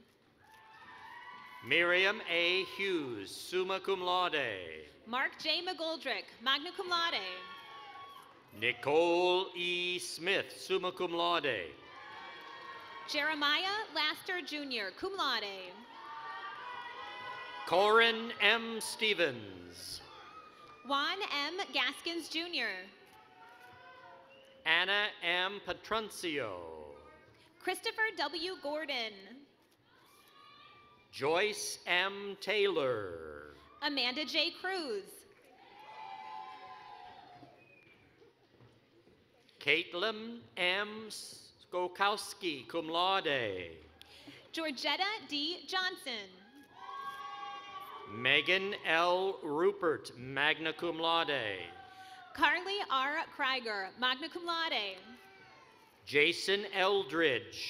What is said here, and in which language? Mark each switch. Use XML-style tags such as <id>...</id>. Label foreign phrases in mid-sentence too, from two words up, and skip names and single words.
<en>Miriam A. Hughes,</en> <la>summa cum laude.</la> <en>Mark J. McGoldrick,</en> <la>magna cum laude.</la> <en>Nicole E. Smith,</en> <la>summa cum laude.</la> <en>Jeremiah Laster Jr.,</en> <la>cum laude.</la> <en>Corin M. Stevens. Juan M. Gaskins Jr. Anna M. Patruncio. Christopher W. Gordon. Joyce M. Taylor. Amanda J. Cruz. Caitlin M. Skokowski,</en> <la>cum laude.</la> <en>Georgetta D. Johnson. Megan L. Rupert,</en> <la>magna cum laude.</la> <en>Carly R. Krieger,</en> <la>magna cum laude.</la> <en>Jason Eldridge.</en>